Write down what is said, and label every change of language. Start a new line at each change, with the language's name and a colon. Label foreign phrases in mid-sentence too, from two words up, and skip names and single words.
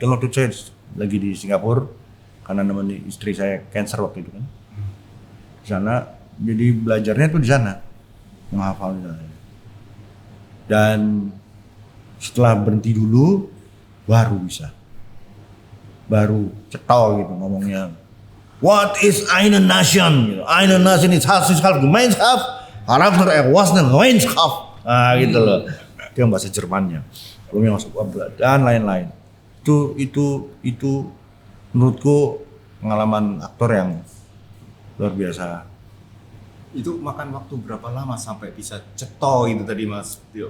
Indonesian: Dan waktu saya lagi di Singapura, karena nemenin istri saya cancer waktu itu kan. Di sana, jadi belajarnya tuh di sana. Menghafalnya. Dan setelah berhenti dulu, baru bisa. Baru cetol gitu ngomongnya.
English: What is
German: eine Nation? Gitu. Eine Nation is Gemeinschaft, Charakter Gemeinschaft.
Indonesian: Ah gitu loh. Itu yang bahasa Jermannya. Belum yang masuk dan lain-lain. Itu menurutku pengalaman aktor yang luar biasa. Itu makan waktu berapa lama sampai bisa ceto itu tadi Mas Tio?